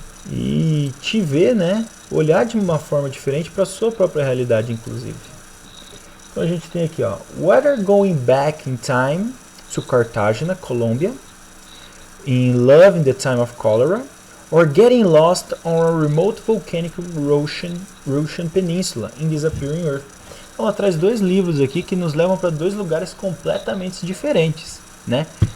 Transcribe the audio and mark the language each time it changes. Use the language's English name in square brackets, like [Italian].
[Portuguese] E te ver, né? Olhar de uma forma diferente para a sua própria realidade, inclusive. Então a gente tem aqui, ó, [English] whether going back in time to Cartagena, Colombia, in love in the time of cholera, or getting lost on a remote volcanic Russian peninsula in disappearing Earth. [Portuguese] Ela traz 2 livros aqui que nos levam para 2 lugares completamente diferentes, né?